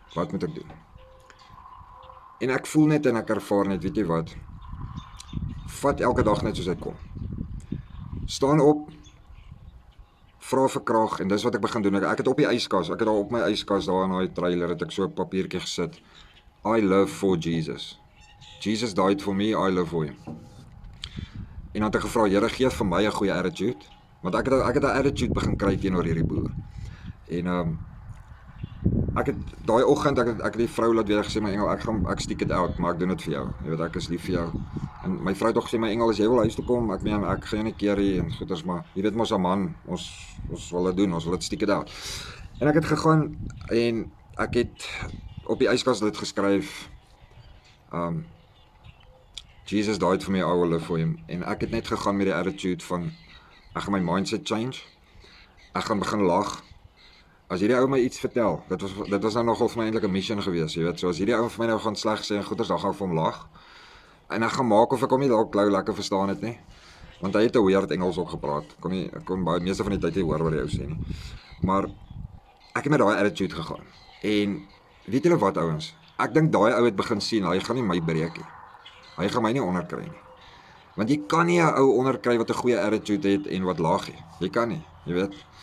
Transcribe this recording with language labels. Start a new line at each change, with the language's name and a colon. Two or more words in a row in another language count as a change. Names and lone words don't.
Afrikaans: En ek voel net en ek ervaar net, weet jy wat, vat elke dag net soos hy kom. Staan op, vra vir krag, en dis wat ek begin doen. Ek het op die yskas, ek het daar op my yskas, daar in daai trailer, het ek so 'n papiertjie gesit.
English: I live for Jesus. Jesus died for me, I live for him.
Afrikaans: En dan het ek gevra, Here, gee vir my 'n goeie attitude, want ek het 'n attitude begin kry teenoor hierdie boer. En ek het daai oggend, ek het die vrou laat weer gesê, my engel, ek
English: stick it out,
Afrikaans: maar ek doen dit vir jou. Jy weet, ek is lief vir jou. En my vrou het ook gesê, my engel, as jy wil huis toe kom, ek meen, ek gaan jou nie keer hier en goeders, maar jy weet mos, 'n man, ons wil dit doen, ons wil dit
English: stick it out.
Afrikaans: En ek het gegaan en ek het op die yskas dit geskryf,
English: Jesus died for me, I will live for him.
Afrikaans: En ek het net gegaan met die attitude van, ek gaan my
English: mindset change,
Afrikaans: ek gaan begin lag. As hierdie ou my iets vertel, dit was nou nogal vir my eintlik 'n mission gewees, jy weet, so as hierdie ou vir my nou gaan sleg sê en goeders, dan gaan ek vir hom lag, en ek gaan maak of ek hom nie dalk klou lekker verstaan het nie, want hy het 'n weird Engels ook gepraat, ek kon baie meeste van die tyd nie hoor wat die ou sê nie, maar ek het met daai attitude gegaan, en weet julle wat, ouens, ek dink daai ou het begin sien, hy gaan nie my breek nie, hy gaan my nie onderkry nie, want jy kan nie 'n ou onderkry wat 'n goeie attitude het en wat laag nie, jy kan nie, jy weet.